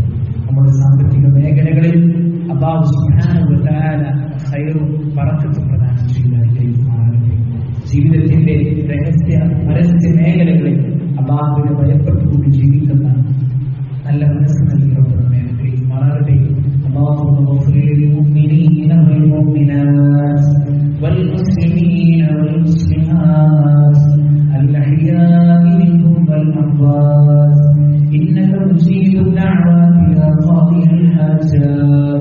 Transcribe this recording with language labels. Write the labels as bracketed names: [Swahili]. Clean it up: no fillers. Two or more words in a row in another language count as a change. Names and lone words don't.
[Malayalam] നമ്മുടെ സാമ്പത്തിക മേഖലകളിൽ [Arabic] الله سبحانه وتعالى [Malayalam] ഖൈറും ബറക്കത്തും പ്രദാനം ചെയ്ത് അനുഗ്രഹിക്കുമാറാകട്ടെ. ജീവിതത്തിന്റെ രഹസ്യ പരസ്യ മേഖലകളിൽ അല്ലാഹുവിനെ ഭയപ്പെട്ടുകൊണ്ട് ജീവിക്കുന്ന നല്ല മനസ്സ് നൽകിക്കൊണ്ട് നമ്മെ അനുഗ്രഹിക്കുമാറാകട്ടെ. [Arabic] اللهم اغفر للمؤمنين والمؤمنات والمسلمين والمسلمات الأحياء منهم والأموات إنك مجيب الدعوات يا قاضي الحاجات.